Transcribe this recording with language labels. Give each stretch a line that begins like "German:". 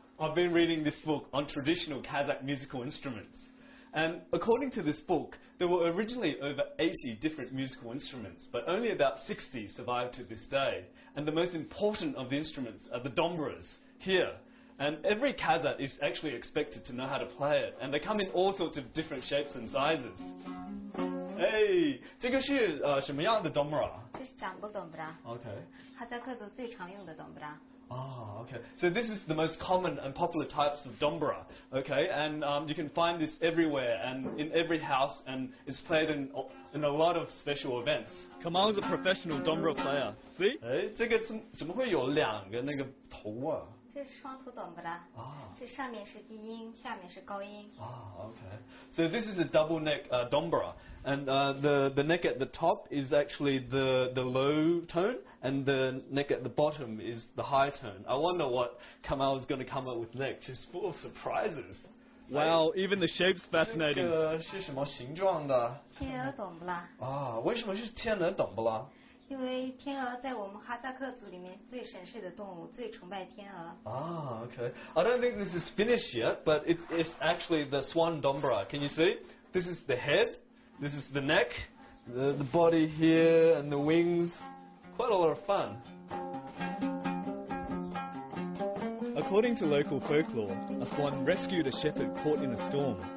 English: I've been reading this book on traditional Kazakh musical instruments, and according to this book, there were originally over 80 different musical instruments, but only about 60 survive to this day. And the most important of the instruments are the dombras here. And every Kazakh is actually expected to know how to play it, and they come in all sorts of different shapes and sizes.
Chinese: Hey, 这个是什么样的 dombra? 这是掌拨 dombra.
English: Okay.
Chinese: 哈萨克族最常用的 dombra.
English: Ah, okay. So this is the most common and popular types of dombra, okay? And you can find this everywhere and in every house, and it's played in a lot of special events. Kamal is a professional dombra player. See?
Chinese: 哎，这个怎么会有两个那个头啊？这是双头 dombra. 这上面是低音，下面是高音。
English: Okay. So this is a double neck dombra, and the neck at the top is actually the low tone, and the neck at the bottom is the high tone. I wonder what Kamal is going to come up with next. She's full of surprises. Wow, even the shape's fascinating.
Chinese: 这个是什么形状的？天鹅 dombra. 啊，为什么是天鹅 dombra？因为天鹅在我们哈萨克族里面最神圣的动物，最崇拜天鹅。
English: Ah, okay. I don't think this is finished yet, but it's actually the swan dombra. Can you see? This is the head, this is the neck, the body here, and the wings. Quite a lot of fun. According to local folklore, a swan rescued a shepherd caught in a storm.